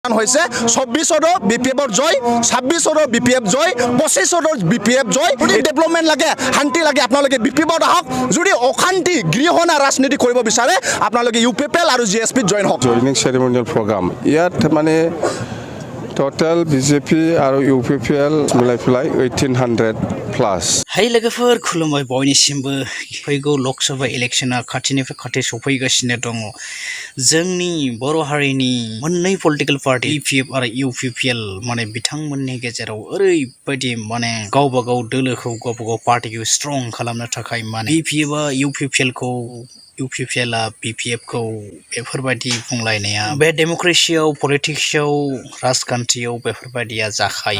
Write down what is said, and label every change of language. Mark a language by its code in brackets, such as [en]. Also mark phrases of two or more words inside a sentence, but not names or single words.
[as] হয়েছে 24 BPF জয় 26 BPF জয় 25 BPF জয় ডেভেলপমেন্ট লাগে শান্তি লাগে আপোনালোকে BPF আহক যদি অশান্তি গৃহনা ৰাজনীতি কৰিব বিচাৰে আপোনালোকে UPPL আৰু GSP জয়েন হওক [en] joining ceremonial program [as] ইয়াত মানে total BJP আৰু UPPL মিলাই ফেলাই 1800 প্লাস [brx] हाय लोगोफोर खुलुमबाय बयनिसिमबो फैगौ लकसभा इलेक्शना खाथिनिफ्राय खाथि सफैगासिनो दङ जोंनि बर' हारिनि मोननै [en] political party [brx] BPF आरो UPPL माने बिथांमोननि गेजेराव ओरैबायदि माने गावबा गाव दोलोखौ गावबा गाव पार्टीखौ स्ट्रं खालामनो थाखाय माने BPF आ UPPL खौ UPPL आ BPF खौ बेफोरबायदि बुंलायनाया बे डेमोक्रेसियाव पलिटिक्सआव राजखान्थियाव बेफोरबायदिया जाखायो